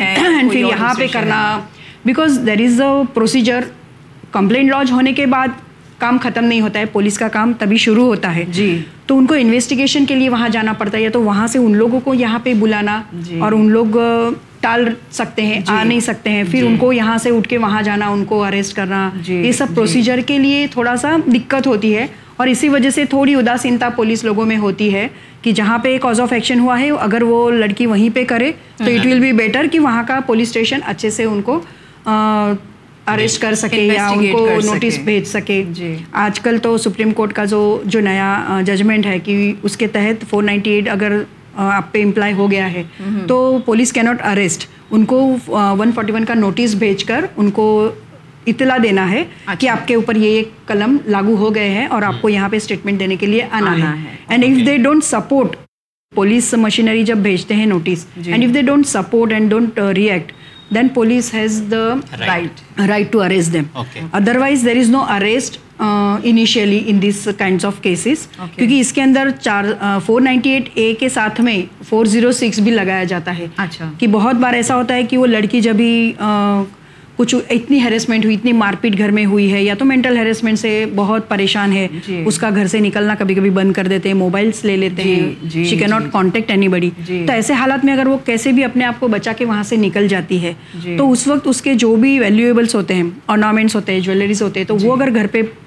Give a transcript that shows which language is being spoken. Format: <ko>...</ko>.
<en>and</en> <ur>پھر یہاں پہ کرنا,</ur> <en>Because there is a procedure.</en> <ur>Complain لاج ہونے کے بعد کام ختم نہیں ہوتا ہے, پولیس کا کام تبھی شروع ہوتا ہے. جی, تو ان کو انویسٹیگیشن کے لیے وہاں جانا پڑتا ہے یا تو وہاں سے ان لوگوں کو یہاں پہ بلانا, اور ان لوگ ٹال سکتے ہیں, آ نہیں سکتے ہیں, پھر ان کو یہاں سے اٹھ کے وہاں جانا, ان کو اریسٹ کرنا, یہ سب پروسیجر کے لیے تھوڑا سا دقت ہوتی ہے. اور اسی وجہ سے تھوڑی اداسینتا پولیس لوگوں میں ہوتی ہے کہ جہاں پہ کاز آف ایکشن ہوا ہے اگر وہ لڑکی وہیں پہ کرے تو</ur> <en>it will be better</en> <ur>کہ وہاں کا پولیس اسٹیشن اچھے سے ان کو اریسٹ کر سکے یا ان کو نوٹس بھیج سکے. جی, آج کل تو سپریم کورٹ کا جو نیا ججمنٹ ہے کہ اس کے تحت 498 اگر آپ پہ امپلائی ہو گیا ہے تو پولیس کی ناٹ اریسٹ, ان کو 141 کا نوٹس بھیج کر ان کو اطلاع دینا ہے کہ آپ کے اوپر یہ قلم لاگو ہو گئے ہیں اور آپ کو یہاں پہ اسٹیٹمنٹ دینے کے لیے آنا ہے.</ur> <en>and if they don't support,</en> <ur>police machinery جب بھیجتے ہیں notice,</ur> <en>And if they don't support and don't react, then police has the right to arrest them. Okay. Otherwise, there is no arrest initially in these kinds of cases.</en> <ur>کیونکہ اس کے اندر 498A کے ساتھ میں 406 بھی لگایا جاتا ہے. اچھا, کہ بہت بار ایسا ہوتا ہے کہ وہ لڑکی جب بھی کچھ اتنی ہیریسمنٹ ہوئی, اتنی مار پیٹ گھر میں ہوئی ہے یا تو مینٹل ہیریسمنٹ سے بہت پریشان ہے, اس کا گھر سے نکلنا کبھی کبھی بند کر دیتے ہیں, موبائلس لے لیتے ہیں,</ur> <en>she can not contact anybody,</en> <ur>تو ایسے حالات میں اگر وہ کیسے بھی اپنے آپ کو بچا کے وہاں سے نکل جاتی ہے تو اس وقت اس کے جو بھی ویلیویبلس ہوتے ہیں, آرنامنٹس ہوتے ہیں, جویلریز ہوتے ہیں, تو وہ اگر گھر پہ</ur>